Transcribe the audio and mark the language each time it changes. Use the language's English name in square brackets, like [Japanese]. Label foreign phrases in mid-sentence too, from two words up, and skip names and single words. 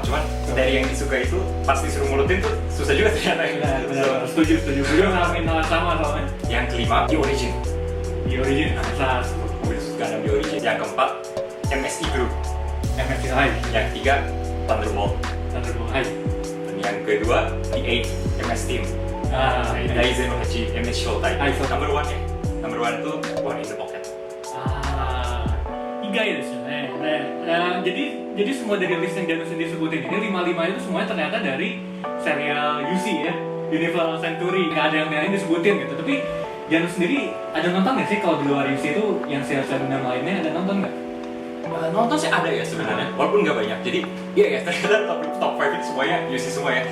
[Indonesian] Cuman dari yang disukai itu pas disuruh ngulutin tuh susah juga ternyata. Benar, setuju. Gue juga ngalamin hal sama soalnya. Yang kelima, di Origin. Di Origin, saat Gundam di Origin. Yang keempat, MSI Group. MSI High. Yang ketiga, Thunderbolt. Thunderbolt High. Dan yang kedua, di 8 MS Team. Daizen no Hachi MS Showtime. Number 1 ya. Number 1 itu One in the Pocket. [Japanese] 意外ですよね。 [Indonesian] jadi semua dari list yang Janus disebutin ini 5 itu semuanya ternyata dari serial UC ya, Universal Century. Nggak ada yang lain disebutin gitu. Tapi Janus sendiri ada nonton nggak sih kalau di luar UC itu yang serial Gundam lainnya ada nonton nggak? Nonton sih ada ya sebenarnya, walaupun nggak banyak. Jadi iya ya, ternyata top 5 itu semuanya UC semua ya.